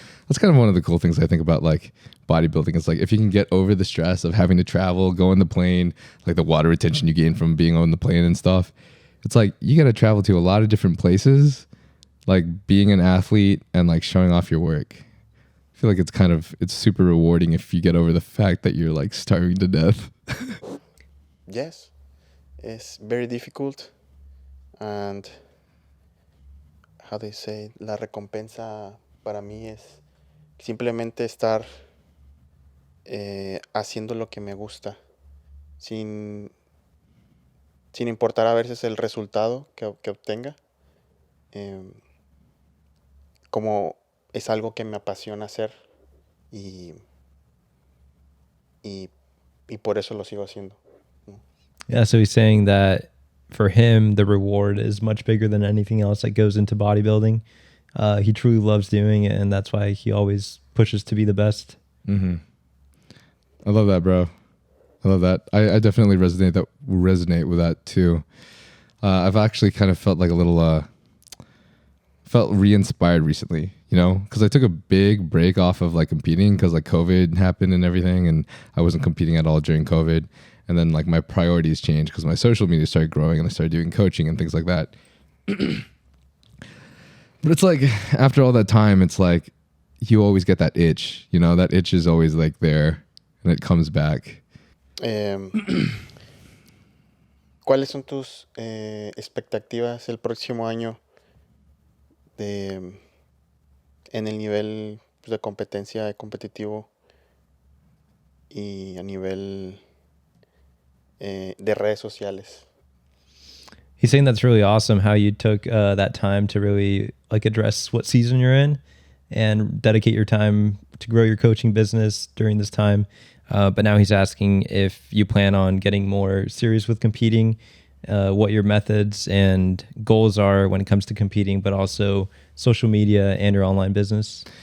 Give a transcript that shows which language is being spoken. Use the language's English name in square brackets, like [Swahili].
[English] That's kind of one of the cool things I think about like bodybuilding. It's like if you can get over the stress of having to travel, go on the plane, like the water retention you gain from being on the plane and stuff. It's like you got to travel to a lot of different places, like being an athlete and like showing off your work. I feel like it's super rewarding if you get over the fact that you're like starving to death. Yes. It's very difficult. And how do you say, [Spanish] la recompensa para mí es simplemente estar haciendo lo que me gusta sin importar a veces el resultado que obtenga, como es algo que me apasiona hacer y por eso lo sigo haciendo. [English] Yeah, so he's saying that for him, the reward is much bigger than anything else that goes into bodybuilding. He truly loves doing it, and that's why he always pushes to be the best. Mm-hmm. I love that, bro. I love that. I definitely resonate with that too. I've actually kind of felt like a little, felt re-inspired recently, you know, because I took a big break off of like competing because like COVID happened and everything, and I wasn't competing at all during COVID. And then like my priorities changed because my social media started growing and I started doing coaching and things like that. But it's like after all that time, it's like you always get that itch, you know, that itch is always like there and it comes back. [Spanish] ¿Cuáles son tus expectativas el próximo año en el nivel de competencia competitivo y a nivel de redes sociales? [English] He's saying that's really awesome how you took that time to really like address what season you're in and dedicate your time to grow your coaching business during this time. But now he's asking if you plan on getting more serious with competing, what your methods and goals are when it comes to competing, but also social media and your online business.